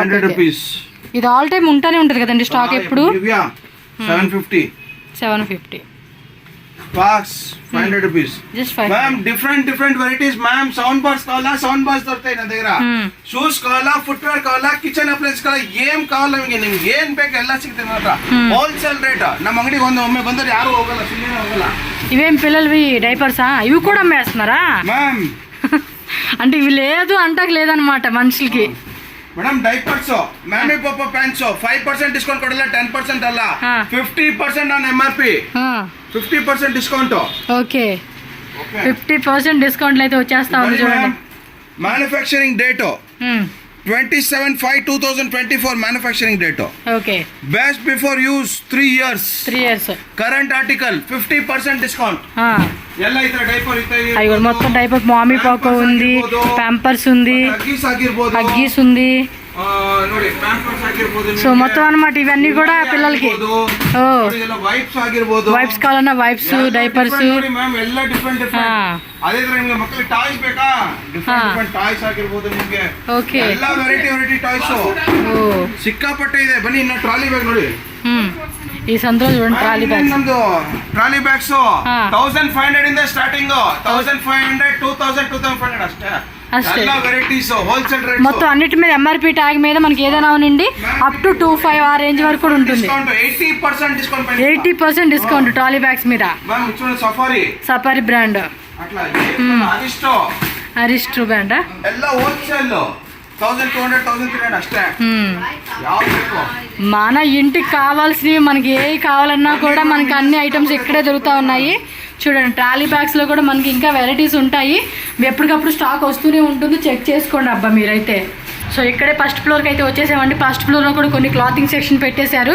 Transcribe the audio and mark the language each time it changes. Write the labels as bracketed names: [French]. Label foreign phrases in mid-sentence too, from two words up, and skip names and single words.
[Telugu] 500 రూపీస్. ఇది [English] all time [Telugu] ఉంటానే ఉంటది కదండి స్టాక్ ఎప్పుడు. 750. బాక్స్ 500 రూపీస్. జస్ట్ 500. [English] ma'am different varieties ma'am. sound bars [Telugu] కావాలా, [English] sound bars [Telugu] దొరుకుతాయి నా దగ్గర. షూస్ కావాలా, ఫుట్వేర్ కావాలా, కిచెన్ అప్లైన్స్ కావాలా, ఏం కావాలా [Kannada] ನಿಮ್ಗೆ ಏನ್ ಬೇಕು ಎಲ್ಲ ಸಿಗುತ್ತೆ ಮಾತ್ರ. [English] wholesale rate. [Kannada] ನಮ್ಮ ಅಂಗಡಿಗೆ ಒಮ್ಮೆ ಬಂದ್ರೆ ಯಾರು ಹೋಗಲ್ಲ, ಸುಮ್ಮನೆ ಹೋಗಲ್ಲ. [Telugu] ఇవేం పిల్లలవి డైపర్సా? ఇవి కూడా అమ్మేస్తున్నారా మ్యామ్? అంటే ఇవి లేదు అంటాక లేదనమాట మనుషులకి. [Kannada] ಮೇಡಮ್ ಡೈಪರ್ಸ್, ಮ್ಯಾಮಿ ಪಾಪ ಪ್ಯಾಂಟ್ಸ್ 5% ಡಿಸ್ಕೌಂಟ್ ಕೊಡಲ್ಲ, 10% ಅಲ್ಲ, 50% ಆನ್ MRP, 50% ಡಿಸ್ಕೌಂಟ್. [Telugu] ఓకే, 50% డిస్కౌంట్లు అయితే వచ్చేస్తా ఉంది చూడండి. [English] manufacturing date [Telugu] 27/5/2024 [English] manufacturing date. [Telugu] ఓకే, [English] best before use 3 years. current article 50% ಡಿಸ್ಕೌಂಟ್. [Kannada] ಎಲ್ಲ ಇತರ ಡೈಪರ್ ಇರ್ತವೆ. [Telugu] అయ్యో మొత్తం డైపర్, మామీ పాకో ఉంది, ప్యాంపర్స్ ఉంది, హగ్గీస్ ఉంది. [Kannada] ನೋಡಿ ಪ್ಯಾಂಪರ್ಸ್ ಆಗಿರಬಹುದು. [Telugu] సో మొత్తం అన్నమాట ఇవన్నీ కూడా పిల్లలకి. [Kannada] వైప్స్ ಆಗಿರಬಹುದು, [Telugu] వైప్స్ కావాలన్నా [English] wipes, diapers. [Kannada] ನೋಡಿ ಮ್ಯಾಮ್ ಎಲ್ಲ ಡಿಫರೆಂಟ್. ಅದೇ ತರ ನಿಮಗೆ ಮಕ್ಕಳಿಗೆ ಟಾಯ್ಸ್ ಬೇಕಾ, [English] different toys [Kannada] ಆಗಿರಬಹುದು ನಿಮಗೆ. ಓಕೆ, ಎಲ್ಲ [English] variety toys [Kannada] ಸಿಕ್ಕಾಪಟ್ಟೆ ಇದೆ. ಬನ್ನಿ, ಇನ್ನ [English] trolley bag [Kannada] ನೋಡಿ. [Telugu] ఈ సందులో చూడండి [English] trolley bags. [Kannada] ನಮ್ದು [English] trolley bags [Kannada] 1500 ಇಂದ ಸ್ಟಾರ್ಟಿಂಗ್. 1500, 2000, 2500 ಅಷ್ಟೇ. ಎಲ್ಲ ವೆರೈಟೀಸ್ [English] wholesale rate. [Telugu] మొత్తం అన్నిటి మీద MRP ట్యాగ్ మీద మనకి ఏదైనా ఉనండి [English] up to [Telugu] 25 ఆ రేంజ్ వరకు కూడా ఉంటుంది. 80% డిస్కౌంట్. 80% డిస్కౌంట్ [English] trolley bags [Telugu] మీద. మ్యామ్ చూడండి, సఫారీ బ్రాండ్, అట్లా అరిస్టో బ్రాండ్ [Kannada] ಎಲ್ಲ ಹೋಲ್సేల్ 1200, 1300 అಷ್ಟೇ. [Telugu] మన ఇంటికి కావాల్సినవి మనకి ఏ కావాలన్నా కూడా మనకి అన్ని ఐటమ్స్ ఇక్కడే దొరుకుతూ ఉన్నాయి. చూడండి, [English] trolley bags [Telugu] కూడా మనకి ఇంకా వెరైటీస్ ఉంటాయి. ఎప్పటికప్పుడు స్టాక్ వస్తూనే ఉంటుంది, చెక్ చేసుకోండి అబ్బా మీరైతే. సో ఇక్కడే [English] first floor [Telugu] అయితే వచ్చేసామండి. [English] first floor [Telugu] కూడా కొన్ని [English] clothing section [Telugu] పెట్టేశారు.